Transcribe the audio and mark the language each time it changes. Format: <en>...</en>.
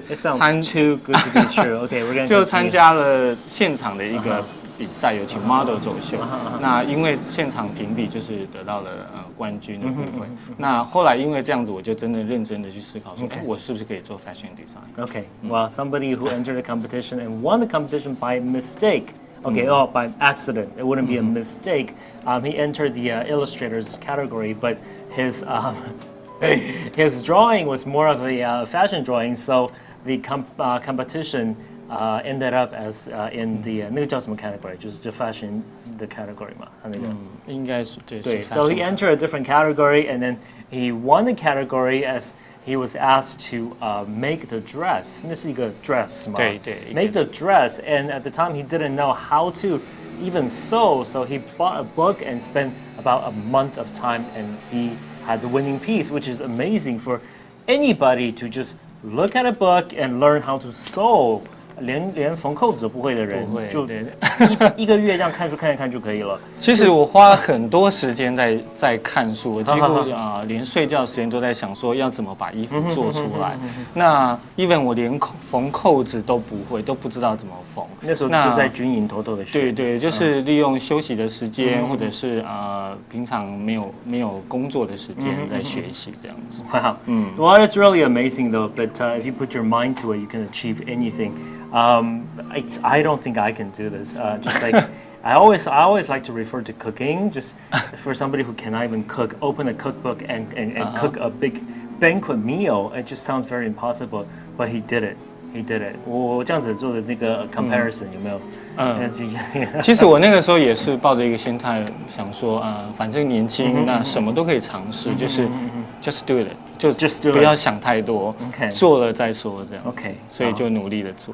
<en>too good to be true. OK，</en> <zh>就参加了现场的一个比赛，有请 model 走秀。那因为现场评比就是得到了冠军的部分。那后来因为这样子，我就真的认真的去思考说，我是不是可以做 fashion design？</zh> <en>Well, somebody who entered a competition and won the competition by mistake. By accident. It wouldn't be a mistake. He entered the illustrators category, but his drawing was more of a fashion drawing, so the competition ended up as in the</en> <zh>那个叫什么 category， 就是 fashion 的 category 嘛，他那个应该是对。</zh> <en>So he entered a different category, and then he won the category as he was asked to make the dress.</en> <zh>那是一个 dress 嘛？对。</zh> <en>Make the dress, and at the time he didn't know how to even sew, so he bought a book and spent about a month of time, and he had the winning piece, which is amazing for anybody to just look at a book and learn how to sew.</en> <zh>连缝扣子都不会的人，就一个月这样看书看一看就可以了。其实我花了很多时间在看书，我几乎连睡觉的时间都在想说要怎么把衣服做出来。那 even 我连缝扣子都不会，都不知道怎么缝。那时候就在军营偷偷的学。对，就是利用休息的时间，或者是平常没有工作的时间在学习这样子。</zh> <en>Well, it's really amazing though. But if you put your mind to it, you can achieve anything. I don't think I can do this. Just like I always like to refer to cooking. Just for somebody who cannot even cook, open a cookbook and cook a big banquet meal. It just sounds very impossible. But he did it. He did it。</en> <zh>我这样子做的那个 comparison 有没有？其实我那个时候也是抱着一个心态，想说反正年轻，那什么都可以尝试，就是</zh> <en>just do it，</en> <zh>就</zh> <en>just do it，</en> <zh>不要想太多，做了再说这样。 OK， 所以就努力的做。</zh>